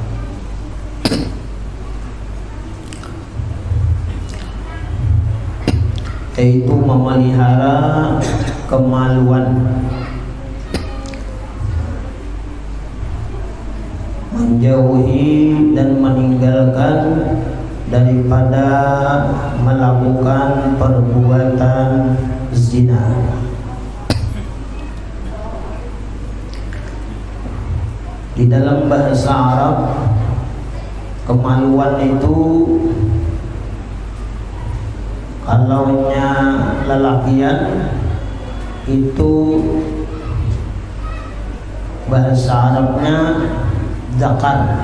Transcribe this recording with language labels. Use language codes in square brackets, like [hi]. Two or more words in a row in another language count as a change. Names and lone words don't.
[id] Yaitu memelihara kemaluan, menjauhi dan meninggalkan daripada melakukan perbuatan zina. Di dalam bahasa Arab, kemaluan itu kalaunya lelakian itu bahasa Arabnya zakar.